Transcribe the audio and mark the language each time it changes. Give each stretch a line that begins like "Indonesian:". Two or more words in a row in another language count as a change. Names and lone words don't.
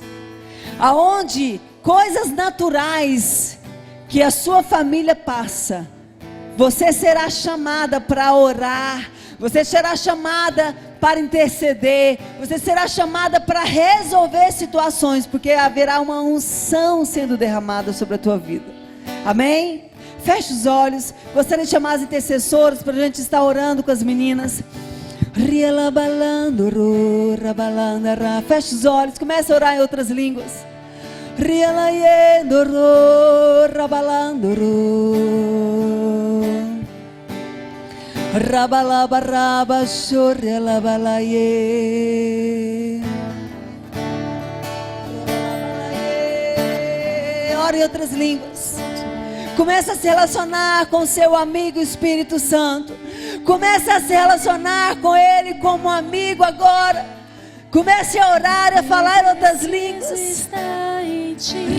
Portuguese: Aonde coisas naturais que a sua família passa, você será chamada para orar, você será chamada para interceder, você será chamada para resolver situações, porque haverá uma unção sendo derramada sobre a tua vida. Amém? Feche os olhos. Gostaria de chamar as intercessoras para a gente estar orando com as meninas. Feche os olhos, comece a orar em outras línguas. Rabalabaraba shorelabalaye. Ore em outras línguas. Comece a se relacionar com seu amigo Espírito Santo. Comece a se relacionar com Ele como amigo agora. Comece a orar e a falar em outras línguas. Está em ti.